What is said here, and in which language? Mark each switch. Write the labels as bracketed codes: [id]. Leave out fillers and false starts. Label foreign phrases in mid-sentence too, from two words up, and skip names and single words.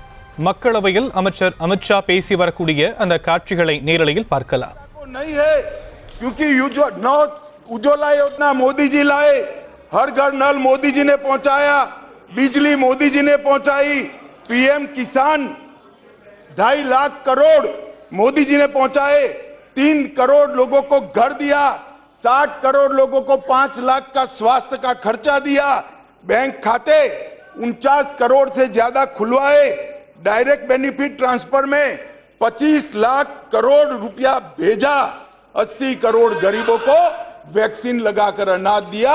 [ta] மக்களவையில் அமைச்சர் அமித்ஷா பேசி வரக்கூடிய அந்த காட்சிகளை நேரலையில் பார்க்கலாம். [hi] नहीं है क्योंकि उज्ज्वला योजना मोदी जी लाए, हर घर नल मोदी जी ने पहुंचाया, बिजली मोदी जी ने पहुंचाई, पीएम किसान 2.5 लाख करोड़ मोदी जी ने पहुंचाए, 3 करोड़ लोगों को घर दिया, 60 करोड़ लोगों को 5 लाख का स्वास्थ्य का खर्चा दिया, बैंक खाते 49 करोड़ से ज्यादा खुलवाए, [en] direct benefit transfer [hi] में 25 लाख करोड़ रुपया भेजा, 80 करोड़ गरीबों को वैक्सीन लगाकर अनाज दिया।